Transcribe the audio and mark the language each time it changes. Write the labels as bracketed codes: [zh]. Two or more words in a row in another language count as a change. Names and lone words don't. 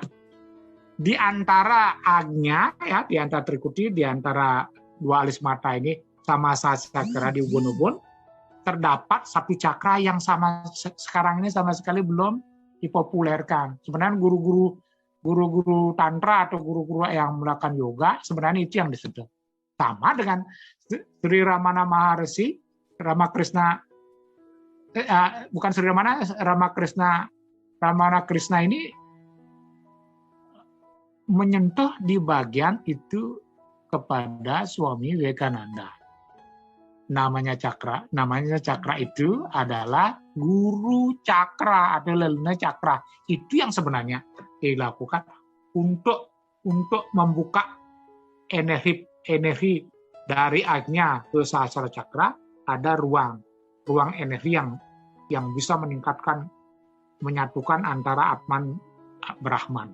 [id] Di antara Ajna, ya, di antara Trikuti, di antara 2 alis mata ini sama Sahasrara Cakra di ubun-ubun, terdapat 1 cakra yang sekarang ini sama sekali belum dipopulerkan. Sebenarnya guru-guru Tantra atau guru-guru yang melakukan yoga, sebenarnya itu yang disebut. Sama dengan Sri Ramana Maharshi, Ramakrishna, bukan Sri Ramana, Ramana Krishna ini menyentuh di bagian itu kepada Swami Vivekananda. Namanya cakra itu adalah guru cakra atau lelena cakra. Itu yang sebenarnya dilakukan untuk membuka energi Dari Ajna ke Sahasrara Cakra ada ruang energi yang bisa meningkatkan, menyatukan antara Atman Brahman.